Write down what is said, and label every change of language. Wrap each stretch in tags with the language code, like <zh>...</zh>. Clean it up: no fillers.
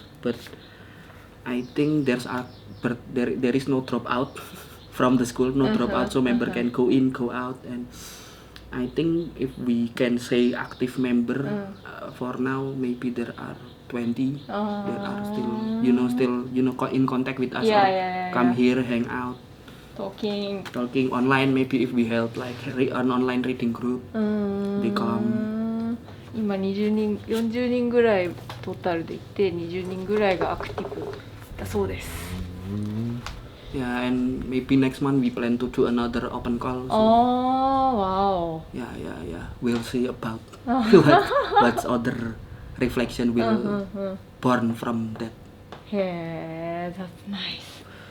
<en>But I think there is no dropout from the school, dropout, so member can go in, go out, and I think if we can say active member for now, maybe there are 20. There are still in contact with us, or come here, hang out, Talking online. Maybe if we held like an online reading group, they come.</en> <ja>今20人40人ぐらいトータルでいて、20人ぐらいがアクティブだそうです。</ja> <en>Yeah, and maybe next month we plan to do another open call. So, Wow. Yeah. We'll see about what's other reflection will born from that. Hey, that's nice.</en>